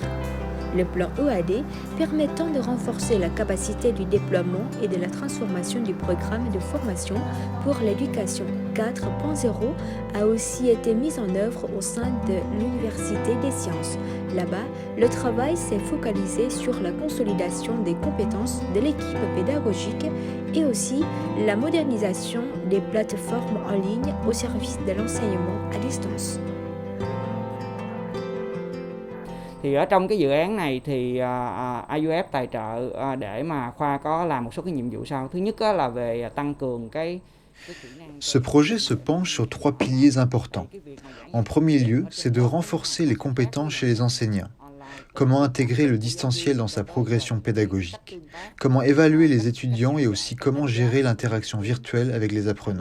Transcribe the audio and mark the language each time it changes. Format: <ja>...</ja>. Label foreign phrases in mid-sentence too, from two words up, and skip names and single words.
<fr>Le plan EAD, permettant de renforcer la capacité du déploiement et de la transformation du programme de formation pour l'éducation 4.0, a aussi été mis en œuvre au sein de l'Université des sciences. Là-bas, le travail s'est focalisé sur la consolidation des compétences de l'équipe pédagogique et aussi la modernisation des plateformes en ligne au service de l'enseignement à distance.</fr> <vi>Thì ở trong cái dự án này thì AUF tài trợ để mà khoa có làm một số cái nhiệm vụ sau. Thứ nhất là về tăng cường cái</vi> <fr>Ce projet se penche sur 3 piliers importants. En premier lieu, c'est de renforcer les compétences chez les enseignants. Comment intégrer le distanciel dans sa progression pédagogique? Comment évaluer les étudiants et aussi comment gérer l'interaction virtuelle avec les apprenants?</fr>